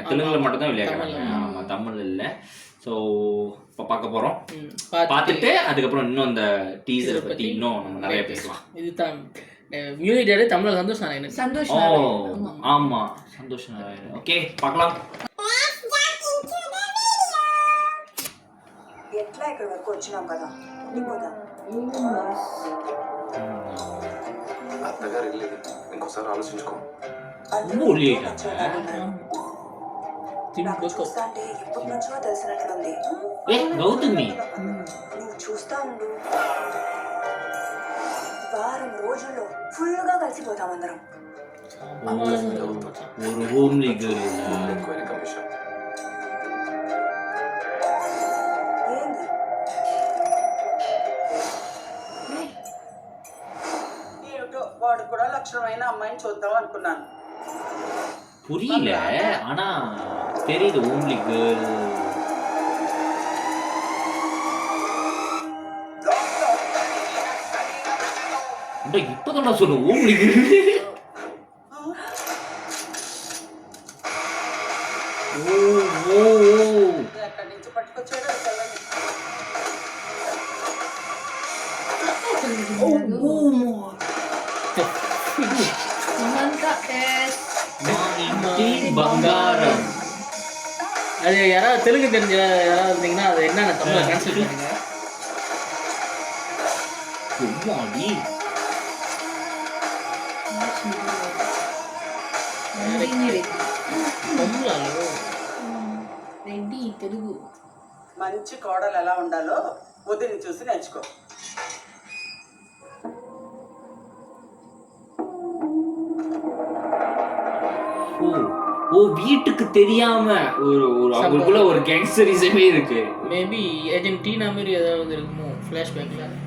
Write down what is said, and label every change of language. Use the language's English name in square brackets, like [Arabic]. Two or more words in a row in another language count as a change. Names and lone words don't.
[Tamil] தெலுங்குல மட்டும் தான் விளையாடுறாங்க. ஆமா, தமிழ் இல்ல. ஸோ இப்போ பார்க்க போறோம். பார்த்துட்டு அதுக்கப்புறம் இன்னும் அந்த டீசரை பத்தி இன்னும் நம்ம நிறைய பேசலாம். இதுதான் [English] music director [Tamil] தமிழ்ல சந்தோஷம். ஆமா, சந்தோஷம். ஓகே, பார்க்கலாம். [Telugu] ఎట్లా ఇక్కడ వరకు వచ్చినాం కదా ఉండిపోదాం. అత్తగారు వెళ్ళేది ఇంకోసారి ఆలోచించుకో. నాకు చూస్తా అంటే ఎప్పటి నుంచో తెలిసినట్లుంది. గౌతమి, నువ్వు చూస్తా ఉండు, వారం రోజుల్లో ఫుల్ గా కలిసిపోతాం అందరం. [Tamil] ஒரு [English] homely girl. [Telugu] ఎక్కువైన కమిషన్ ఏంది ఏమిటో, వాడు కూడా లక్షణమైన అమ్మాయిని చూద్దాం అనుకున్నాను. [Tamil] புரியல, ஆனா தெரியுது [English] homely girl. [Tamil] இப்பதான் சொல்லு [English] homely girl. [Telugu] ఎక్కడి నుంచి పట్టుకొచ్చాడో తెలియదు. பங்காரம். [Tamil] அது யாராவது தெலுங்கு தெரிஞ்ச யாராவது இருந்தீங்கன்னா அது என்னென்ன தமிழ்ல ட்ரான்ஸ்லேட் பண்ணுங்க. சும்மாடி [Telugu] రెడ్డి తెలుగు. మంచి కోడలు ఎలా ఉండాలో వదిని చూసి నేర్చుకో. [Tamil] ஓ, வீட்டுக்கு தெரியாம ஒரு அவங்களுக்குள்ள ஒரு கேங்ஸ்டரிசமே இருக்கு. மேபி ஏஜென்ட் டீனா மாதிரி ஏதாவது இருக்குமோ ஃப்ளாஷ்பேக்ல.